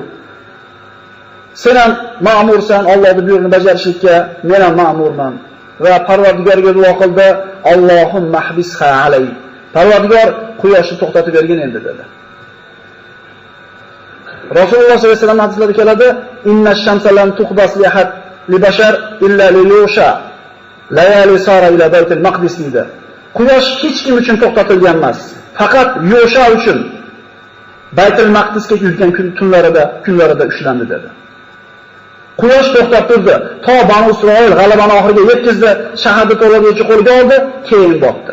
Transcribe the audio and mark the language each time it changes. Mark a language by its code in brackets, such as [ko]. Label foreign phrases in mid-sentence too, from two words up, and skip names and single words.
[uz] Sen ham ma'mursan, Allohning buyruqini bajarishlikka, men ham ma'murman. Va Parvardigorga duo qildi, [ar] اللهم احبسها علي. [uz] Parvardigor quyoshni to'xtatib bergin endi dedi. Rasululloh [ar] صلى الله عليه وسلم [uz] hadislarida keladi, [ar] إن الشمس لم تحبس لأحد لبشر إلا ليوشع. ليالي سار إلى بيت المقدس dedi. [uz] Quyosh hech kim uchun to'xtatilgan emas, faqat Yusha uchun Baytul Maqdisga yurgan kunlarida ushlandi dedi. Quyosh to'xtab turdi, to Banu Isroil g'alabani oxiriga yetkazdi, shaharda to'laligicha qo'lga oldi, keyin botdi.